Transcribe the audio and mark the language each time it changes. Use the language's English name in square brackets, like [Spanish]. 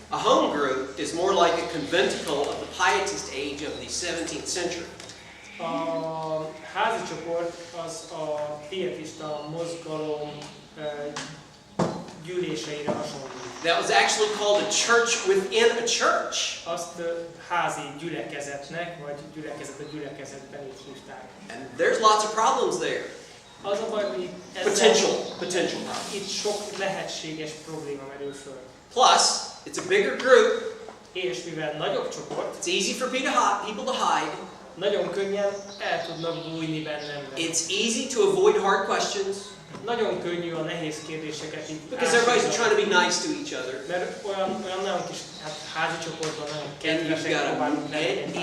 [English] A home group is more like a conventicle of the pietist age of the 17th century. [Hungarian] A házi csoport az a pietista mozgalom gyűléseire hasonlít. [English] That was actually called a church within a church. [Hungarian] Azt házi gyülekezetnek, vagy gyülekezet a gyülekezetben így hívták. [English] And there's lots of problems there. [Hungarian] Az a baj, hogy [English] Potential problems. [Hungarian] itt sok lehetséges probléma merül föl. [English] Plus, it's a bigger group. [Hungarian] És mivel nagyobb csoport, [English] It's easy for people to hide. [Hungarian] nagyon könnyen el tudnak bújni bennem. [English] It's easy to avoid hard questions. [Hungarian] Nagyon könnyű a nehéz kérdéseket így [English] Because everybody's trying to be nice to each other. [Hungarian] Mert olyan nagyon kis házi csoportban nagyon [English] And [Hungarian] kedvesek próbálunk lenni.